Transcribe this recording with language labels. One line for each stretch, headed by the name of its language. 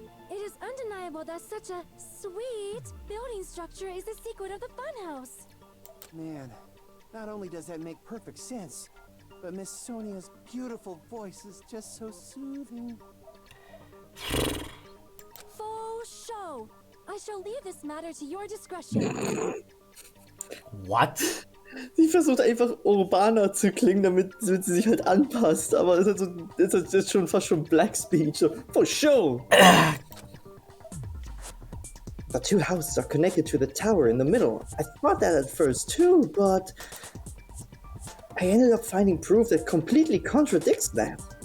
English: It is undeniable that such a sweet building structure is the secret of the Funhouse. Man, not only does that make perfect sense, but Miss Sonia's beautiful voice is just so soothing. Faux show! I shall leave this matter to your discretion. What?
German: Sie versucht einfach urbaner zu klingen, damit sie sich halt anpasst. Aber es ist schon fast schon Black Speech.
English: So, for sure! The two houses are connected to the tower in the middle. I thought that at first too, but I ended up finding proof that completely contradicts that.